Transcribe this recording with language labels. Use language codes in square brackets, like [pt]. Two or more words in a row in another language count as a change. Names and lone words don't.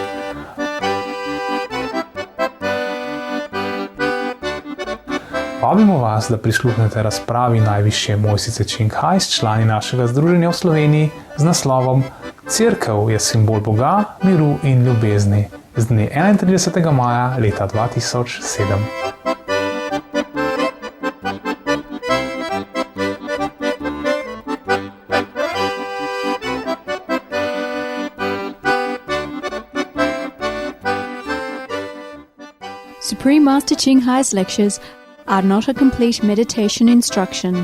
[sl] Vabimo vas, da prisluhnete razpravi najvišje mojstrice Činkaj s člani našega združenja v Sloveniji z naslovom Cerkev je simbol Boga, miru in ljubezni z dne 31. maja leta 2007. [en] Supreme Master Qianghai's lectures are not a complete meditation instruction.